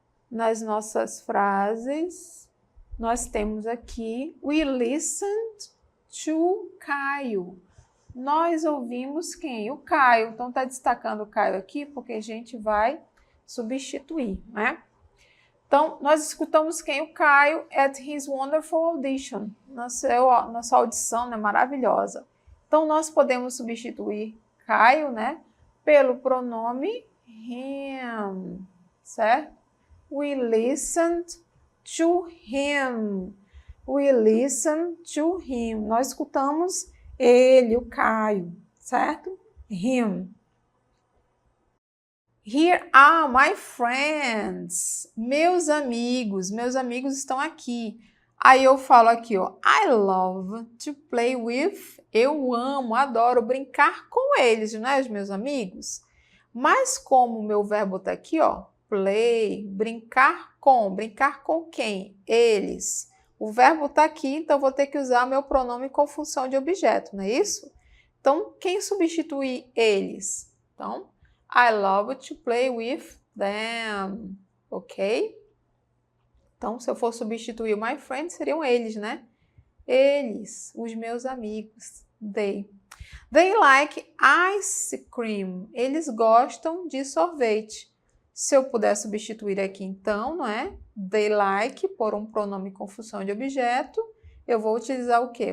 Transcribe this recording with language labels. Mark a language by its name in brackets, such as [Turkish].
[Portuguese] Nas nossas frases, nós temos aqui [English] we listened to Caio. [Portuguese] Nós ouvimos quem? O Caio. Então, está destacando o Caio aqui porque a gente vai substituir, né? Então, nós escutamos quem? O Caio [English] at his wonderful audition. [Portuguese] Nossa audição, né, maravilhosa. Então, nós podemos substituir Caio, né, pelo pronome him, certo? [English] We listened to him. We listened to him. [Portuguese] Nós escutamos ele, o Caio, certo? [English] Him. Here are my friends. [Portuguese] Meus amigos estão aqui. Aí eu falo aqui, ó, [English] I love to play with. [Portuguese] Eu amo, adoro brincar com eles, né, os meus amigos? Mas como o meu verbo tá aqui, ó, play, brincar com quem? Eles. O verbo tá aqui, então eu vou ter que usar meu pronome com função de objeto, não é isso? Então, quem substitui eles? Então, [English] I love to play with them, ok? [Portuguese] Então, se eu for substituir o my friend, seriam eles, né? Eles, os meus amigos, they. [English] They like ice cream. [Portuguese] Eles gostam de sorvete. Se eu puder substituir aqui, então, não é? [English] They like, [Portuguese] por um pronome com função de objeto, eu vou utilizar o quê?